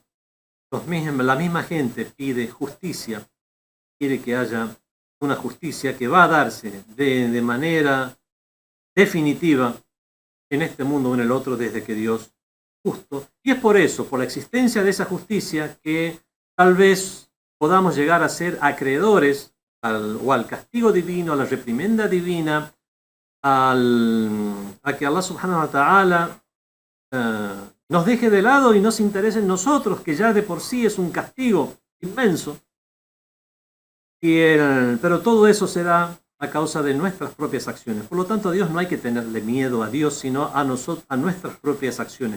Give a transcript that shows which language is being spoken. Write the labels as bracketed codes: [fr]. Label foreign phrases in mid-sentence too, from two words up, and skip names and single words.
[es] La misma gente pide justicia, quiere que haya una justicia que va a darse de manera definitiva en este mundo o en el otro desde que Dios justo. Y es por eso, por la existencia de esa justicia, que tal vez podamos llegar a ser acreedores al castigo divino, a la reprimenda divina, a que [ar] الله سبحانه وتعالى [es] nos deje de lado y nos interese en nosotros, que ya de por sí es un castigo inmenso. Pero todo eso será a causa de nuestras propias acciones. Por lo tanto, a Dios no hay que tenerle miedo a Dios, sino a nuestras propias acciones.